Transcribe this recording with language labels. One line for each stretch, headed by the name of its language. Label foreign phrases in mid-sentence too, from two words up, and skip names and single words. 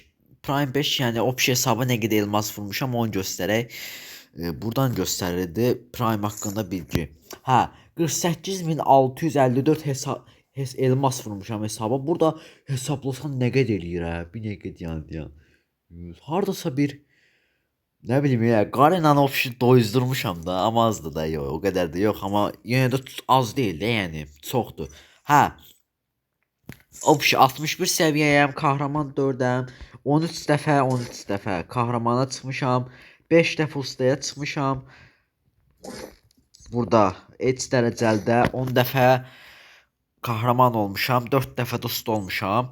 Azerbaijani: Prime 5 yəni option hesaba nə qədər elmas vurmuşam onu göstərək. Buradan göstərirdi Prime haqqında bilgi. 48654 elmas vurmuşam hesaba. Burada hesablasan nə qədər eləyir hə? Bir dəqiqə dayan.
Turkish: Hardasa bir ne bileyim ya, Garena'nı option doyuzdurmuşam da, ama azdı da, yok o kadar da yok, ama yine de az değil de, yani çoxdur.
Azerbaijani: Option 61 səviyyəyəm, kahraman 4-əm, 13 dəfə kahramana çıxmışam, 5 dəfə ustaya çıxmışam. Burada H dərəcəlidə 10 dəfə kahraman olmuşam, 4 dəfə də usta olmuşam.